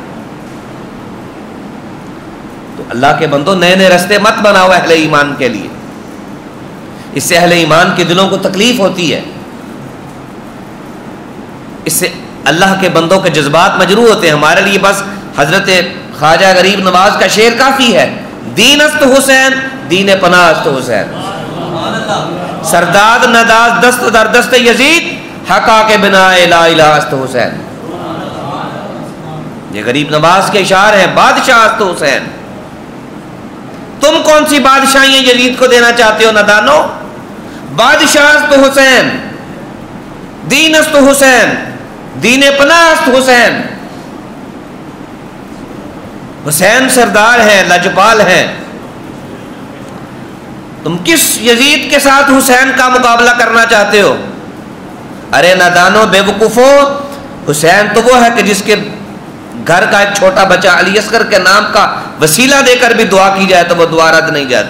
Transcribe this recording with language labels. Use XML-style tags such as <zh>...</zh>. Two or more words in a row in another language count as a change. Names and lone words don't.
<ur>تو اللہ کے بندو نئے نئے رستے مت بناؤ اہل ایمان کے لیے. اس سے اہل ایمان کے دلوں کو تکلیف ہوتی ہے. اس سے اللہ کے بندوں کے جذبات مجروح ہوتے ہیں. ہمارے لیے بس حضرت خواجہ غریب نواز کا شعر کافی ہے.</ur> <fa>دین است حسین دین پناہ است حسین سرداد نداز دست در دست یزید حقا کے بنا</fa> <ar>لا الہ</ar> <fa>است حسین.</fa> <ur>یہ غریب نواز کے اشعار ہیں.</ur> <fa>بادشاہ است حسین.</fa> <ur>تم کون سی بادشاہیاں یزید کو دینا چاہتے ہو نادانو؟</ur> <fa>بادشاہ است حسین دین است حسین دین پناہ است حسین.</fa> <ur>حسین سردار ہیں لجپال ہیں. تم کس یزید کے ساتھ حسین کا مقابلہ کرنا چاہتے ہو؟ ارے نادانو بے وقوفو، حسین تو وہ ہے کہ جس کے گھر کا ایک چھوٹا بچہ علی اصغر کے نام کا وسیلہ دے کر بھی دعا کی جائے تو وہ دعا رد نہیں جاتی.</ur>